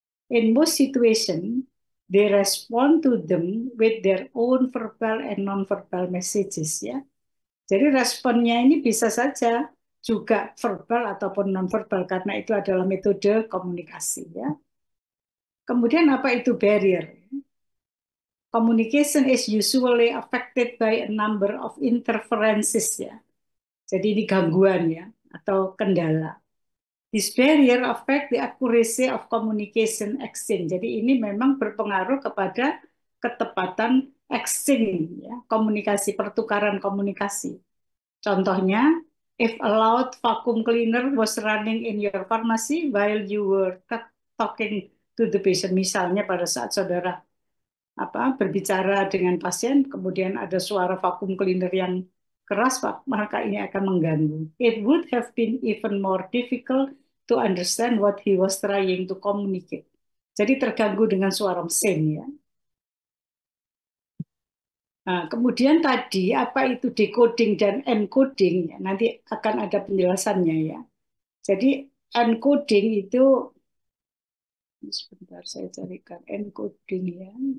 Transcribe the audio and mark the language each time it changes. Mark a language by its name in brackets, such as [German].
[English] In most situations, they respond to them with their own verbal and non-verbal messages ya. [Indonesian] Jadi responnya ini bisa saja juga verbal ataupun non-verbal karena itu adalah metode komunikasi ya. Kemudian apa itu barrier? [English] Communication is usually affected by a number of interferences ya. [Indonesian] Jadi ini gangguan ya atau kendala. [English] This barrier affect the accuracy of communication exchange. [Indonesian] Jadi ini memang berpengaruh kepada ketepatan exchange ya, komunikasi, pertukaran komunikasi. Contohnya, [English] if a loud vacuum cleaner was running in your pharmacy while you were talking to the patient, [Indonesian] misalnya pada saat saudara berbicara dengan pasien, kemudian ada suara vacuum cleaner yang keras, maka ini akan mengganggu. [English] It would have been even more difficult to understand what he was trying to communicate. [Indonesian] Jadi terganggu dengan suara mesin ya. Nah, kemudian tadi apa itu decoding dan encoding ya, nanti akan ada penjelasannya ya. Jadi encoding itu sebentar saya carikan encoding ya.